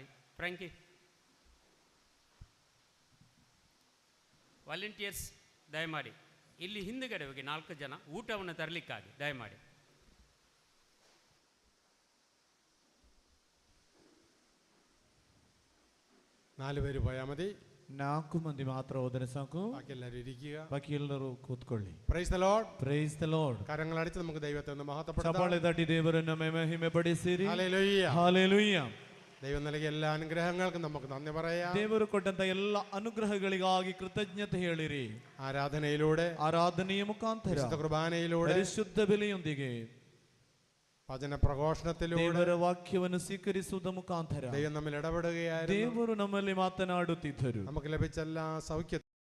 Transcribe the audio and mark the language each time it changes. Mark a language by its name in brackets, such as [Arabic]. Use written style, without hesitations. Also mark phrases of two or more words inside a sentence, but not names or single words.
[Kannada] ಫ್ರ್ಯಾಂಕಿ, ವಾಲಂಟಿಯರ್ಸ್ ದಯಮಾಡಿ ಇಲ್ಲಿ ಹಿಂದುಗಡೆ ಹೋಗಿ 4 ಜನ ಊಟವನ್ನು ತರಲಿಕ್ಕಾಗಿ ದಯಮಾಡಿ. [Malayalam] നാല് പേര് പോയാൽ മതി. [Kannada] 4 ಮಂದಿ ಮಾತ್ರ ಹೋದರೆ ಸಾಕು. [Malayalam] ബാക്കി എല്ലാവരും ഇരിക്കുക. [Kannada] ಬಾಕಿ ಎಲ್ಲರೂ ಕೂತ್ಕೊಳ್ಳಿ. [English] Praise the Lord. Praise the Lord. [Malayalam] കരങ്ങളടിച്ച് നമുക്ക് ദൈവത്തെ ഒന്ന് മഹത്വപ്പെടുത്താം. [Kannada] ಚಪ್ಪಾಳೆ ತಟ್ಟಿ ದೇವರನ್ನು ಮಹಿಮೆಪಡಿಸಿರಿ. [Malayalam] ഹല്ലേലൂയ. [Kannada] ಹಾಲೆಲೂಯ. [Malayalam] ദൈവം നൽകിയ എല്ലാ അനുഗ്രഹങ്ങൾക്കും നമുക്ക് നന്ദി പറയാം. [Kannada] ದೇವರು ಕೊಟ್ಟಂತ ಎಲ್ಲ ಅನುಗ್ರಹಗಳಿಗಾಗಿ ಕೃತಜ್ಞತೆ ಹೇಳಿರಿ. [Malayalam] ആരാധനയിലൂടെ, [Kannada] ಆರಾಧನೆಯ ಮುಖಾಂತರ, [Malayalam] വിശുദ്ധ കുർബാനയിലൂടെ, [Kannada] ಪರಿಶುದ್ಧ ಬಲಿಯೊಂದಿಗೆ, [Malayalam] വചന പ്രഘോഷണത്തിലൂടെ [Kannada] ದೇವರ ವಾಕ್ಯವನ್ನು ಸ್ವೀಕರಿಸುವುದರ ಮುಖಾಂತರ [Malayalam] ദൈവം നമ്മിൽ ഇടപെടുകയായിരുന്നു. [Kannada] ದೇವರು ನಮ್ಮಲ್ಲಿ ಮಾತನಾಡುತ್ತಿದ್ದರು. [Malayalam] നമുക്ക് ലഭിച്ച എല്ലാ സൗഖ്യ